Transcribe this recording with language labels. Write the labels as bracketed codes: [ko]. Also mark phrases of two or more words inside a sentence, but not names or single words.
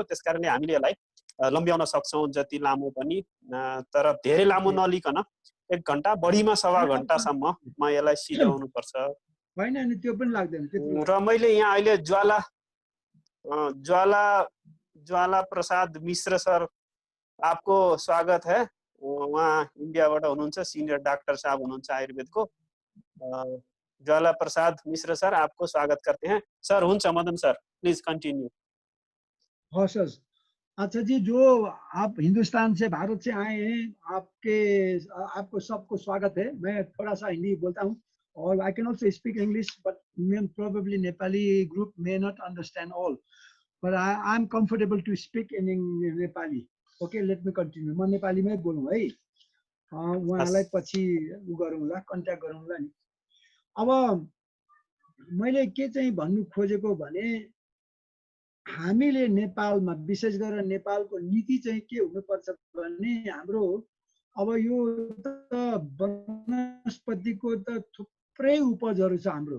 [ne] त्यस कारणले हामीले यसलाई लम्ब्याउन सक्छौँ जति लामो पनि, तर धेरै लामो नलिकन 1 घन्टा बढीमा सवा घन्टासम्म म यसलाई सिध्याउनु पर्छ। होइन नि त्यो पनि लाग्दैन। र मैले यहाँ अहिले ज्वाला प्रसाद मिश्र सर, [hi] आपको स्वागत है। [ne] उहाँ इन्डियाबाट हुनुहुन्छ, सिनियर डाक्टर साहब हुनुहुन्छ आयुर्वेदको। [hi] ज्वाला प्रसाद मिश्र सर, आपको स्वागत करते हैं। [ne] सर हुन्छ मदन सर, [en] please continue. [ne] हस् हस्। [hi] अच्छा जी, जो आप हिंदुस्तान से भारत से आए हैं, आपको सबको स्वागत है। मैं थोड़ा सा हिंदी बोलता हूँ और [en] I can also speak English, but probably नेपाली group may not understand all, but I am comfortable to speak in नेपाली। Okay, let me continue। [ne] म नेपालीमै बोलौँ है, उहाँलाई पछि उ गरौँला, कन्ट्याक्ट गरौँला नि। अब मैले के चाहिँ भन्नु खोजेको भने हामीले नेपालमा विशेष गरेर नेपालको नीति चाहिँ के हुनुपर्छ भने हाम्रो अब यो त वनस्पतिको त थुप्रै उपजहरू छ हाम्रो।